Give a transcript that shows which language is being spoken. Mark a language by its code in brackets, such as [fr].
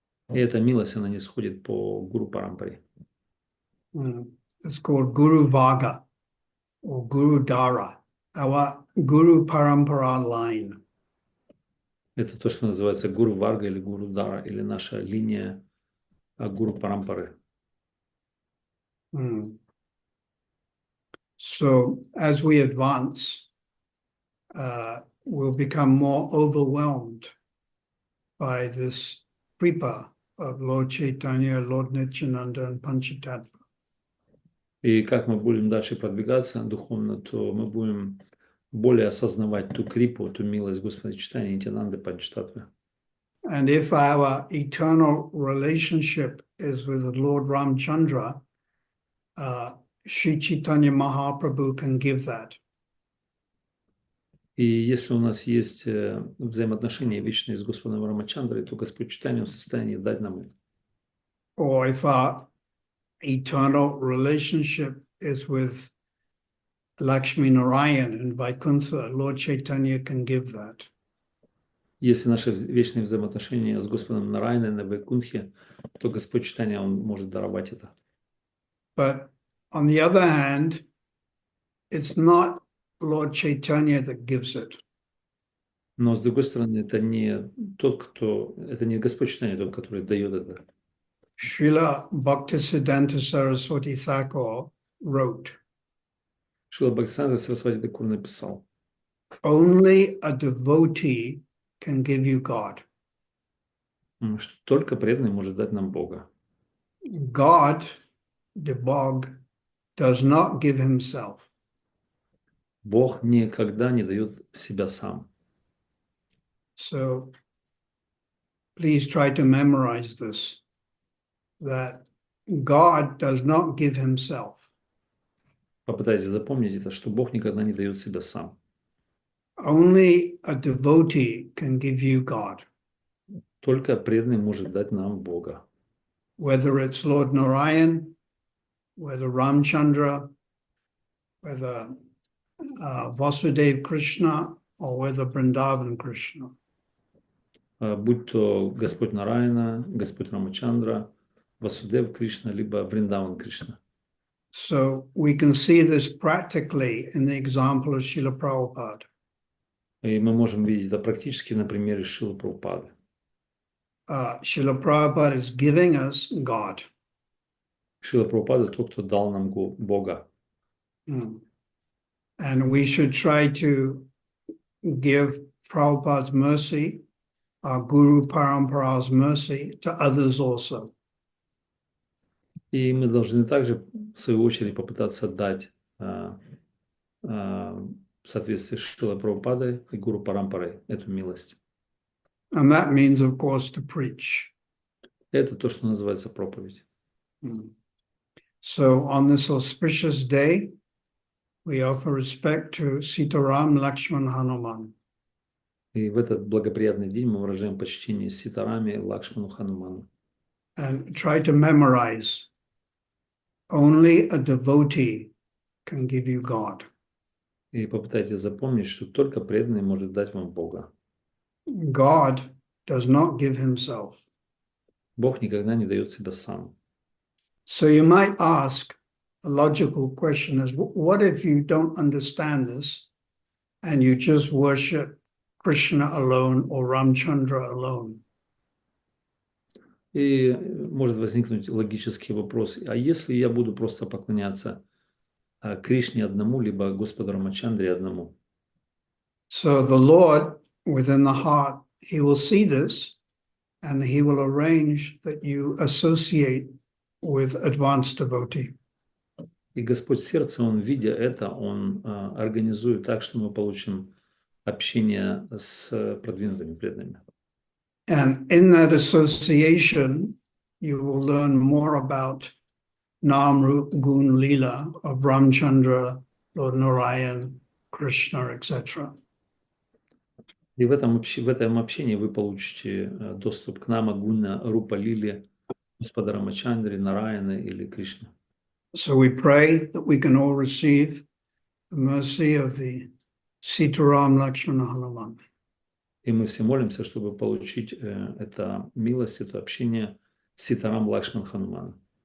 [ru] И эта милость, она не сходит по Гуру Парампаре. [en] It's called Guru Vaga or Guru Dara, our Guru Parampara line. [ru] Это то, что называется Гуру Варга или Гуру Дара, или наша линия Гуру Парампары. [en] So as we advance, we'll become more overwhelmed by this kripa of Lord Chaitanya, Lord Nityananda, and Panchatattva. [ru] И как мы будем дальше продвигаться духовно, то мы будем более осознавать ту крипу, ту милость Господа Читания, Нитянанды, Панчтаттвы. [en] And if our eternal relationship is with the Lord Ramchandra, Sri Chaitanya Mahaprabhu can give that. [ru] И если у нас есть взаимоотношения вечные с Господом Рамачандрой, то Господь Читания в состоянии дать нам это. [en] Or if our eternal relationship is with Lakshmi Narayan and Vaikuntha, Lord Chaitanya can give that. [ru] Если наши вечные взаимоотношения с Господом Нарайаной на Вайкунтхе, то Господь Читания, Он может даровать это. [en] But on the other hand, it's not Lord Chaitanya that gives it. [ru] Но с другой стороны, это не Господь Читания, тот, который дает это. [en] Srila Bhaktisiddhanta Saraswati Thakur wrote, [ru] Шрила Бхактисиddhanta Сарасвати Тхакур написал: [en] only a devotee can give you God. [ru] Что только преданный может дать нам Бога. [en] God, the Bog, does not give himself. [ru] Бог никогда не дает себя сам. [en] So please try to memorize this, that God does not give himself. [ru] Попытайтесь запомнить это, что Бог никогда не дает себя сам. [en] Only a devotee can give you God. [ru] Только преданный может дать нам Бога. [en] Whether it's Lord Narayan, whether Ramchandra, whether Vasudeva Krishna, or whether Vrindavan Krishna. [ru] Будь то Господь Нараяна, Господь Рамачандра, Васудев Кришна, либо Вриндаван Кришна. [en] So we can see this practically in the example of Srila Prabhupada. [ru] И мы можем видеть это практически на примере Шрилы Прабхупады. [en] Srila Prabhupada is giving us God. [ru] Шрила Прабхупада тот, кто дал нам Бога. [en] And we should try to give Prabhupada's mercy, our Guru Parampara's mercy, to others also. [ru] И мы должны также, в свою очередь, попытаться дать в соответствии с Шрилой Прабхупадой и Гуру Парампарой эту милость. [en] And that means, of course, to preach. [ru] Это то, что называется проповедь. [en] So on this auspicious day, we offer respect to Sitaram, Lakshman, Hanuman. [ru] И в этот благоприятный день мы выражаем почтение Ситараме, Лакшману, Хануману. [en] And try to memorize. Only a devotee can give you God. [ru] И попытайтесь запомнить, что только преданный может дать вам Бога. [en] God does not give himself. [ru] Бог никогда не дает себя сам. [en] So you might ask, a logical question is, what if you don't understand this and you just worship Krishna alone or Ramchandra alone? [ru] И может возникнуть логический вопрос, а если я буду просто поклоняться Кришне одному, либо Господу Рамачандре одному? [en] So the Lord, within the heart, he will see this and he will arrange that you associate with advanced devotee. [ru] И Господь в сердце, Он, видя это, Он организует так, что мы получим общение с продвинутыми преданными. [en] And in that association, you will learn more about Nam, Rup, Gun, Leela of Ramchandra, Lord Narayan, Krishna, etc. [ru] И в этом общении вы получите доступ к Нама, Гуна, Рупа, Лиле, Господа Рамачандре, Нараяны или Кришне. [en] So we pray that we can all receive the mercy of the Sitaram, Lakshmana, Hanuman. [ru] И мы все молимся, чтобы получить это милость, это общение с Ситарам, Лакшман, Хануманом.